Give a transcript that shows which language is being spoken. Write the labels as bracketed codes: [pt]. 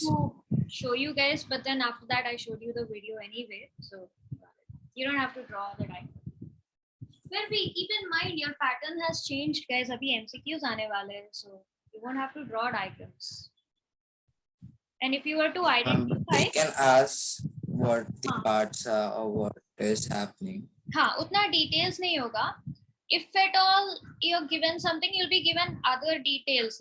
[en] to show you guys, but then after that I showed you the video anyway, so you don't have to draw the diagram. Well, keep in mind your pattern has changed, guys. [hi] Abhi MCQs aane wale hain, [en] so you won't have to draw diagrams. And if you were to identify, They can ask what the parts are or what is happening. [hi] हाँ, उतना details नहीं होगा. [en] If at all you're given something, you'll be given other details.